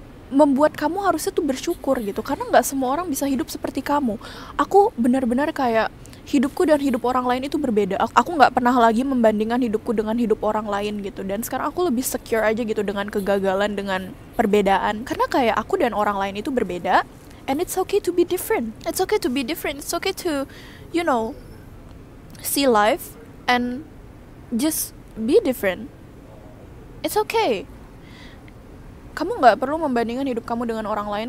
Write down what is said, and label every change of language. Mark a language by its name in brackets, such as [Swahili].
[Indonesian] membuat kamu harusnya tuh bersyukur gitu, karena nggak semua orang bisa hidup seperti kamu. Aku benar-benar kayak hidupku dan hidup orang lain itu berbeda. Aku nggak pernah lagi membandingkan hidupku dengan hidup orang lain gitu, dan sekarang aku lebih secure aja gitu dengan kegagalan, dengan perbedaan, karena kayak aku dan orang lain itu berbeda, [English] and it's okay to be different. It's okay to be different. It's okay to, you know, see life and just be different. It's okay. [Indonesian] Kamu nggak perlu membandingkan hidup kamu dengan orang lain.